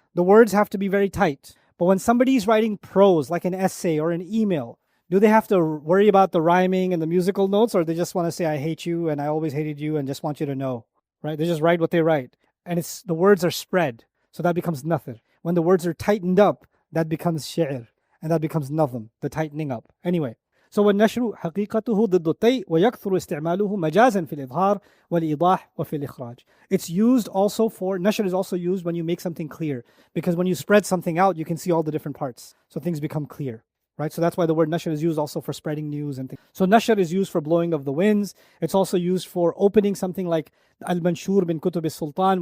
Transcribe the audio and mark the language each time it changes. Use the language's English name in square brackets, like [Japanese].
[English] The words have to be very tight. But when somebody's writing prose, like an essay or an email, do they have to worry about the rhyming and the musical notes, or they just want to say, I hate you and I always hated you and just want you to know, right? They just write what they write. And the words are spread. So that becomes nathr. When the words are tightened up, that becomes shi'r. And that becomes nazm, the tightening up. Anyway, so [Arabic] والنشر حقيقته ضد الطي ويكثر استعماله مجازا في الإظهار والإيضاح وفي الإخراج. [English] It's used also for, nashr is also used when you make something clear. Because when you spread something out, you can see all the different parts. So things become clear. Right? So that's why the word nashr is used also for spreading news and things. So nashr is used for blowing of the winds. It's also used for opening something like al-manshur bin kutub al-sultan.